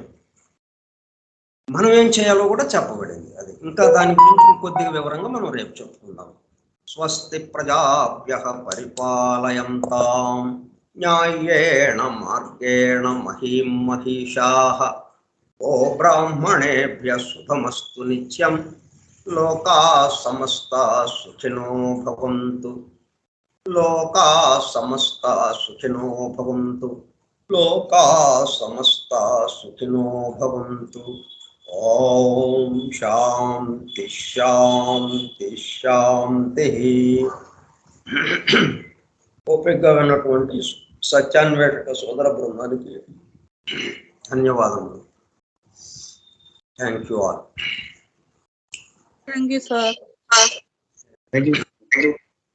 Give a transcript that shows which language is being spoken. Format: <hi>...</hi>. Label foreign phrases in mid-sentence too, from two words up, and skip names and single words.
<te>మనం ఏం చేయాలో కూడా చెప్పబడింది. అది ఇంకా దాని గురించి కొద్దిగా వివరంగా మనం రేపు చెప్పుకుందాం.</te> <sa>స్వస్తి ప్రజాభ్యః పరిపాలయంతాం న్యాయేణ మార్గేణ మహీం మహిషాః ఓ బ్రాహ్మణేభ్యః శుభమస్తు నిత్యం లోకాః సమస్తాః సుఖినో భవంతు. లోకాః సమస్తాః సుఖినో భవంతు. లోకాః సమస్తాః సుఖినో భవంతు. ఓం శాంతి శాంతి శాంతి.</sa> <te>ఓపికగా ఉన్నటువంటి సత్యాన్వేషక సోదర బృందానికి ధన్యవాదములు.</te> <en>thank you all. Thank you, sir. thank you.</en>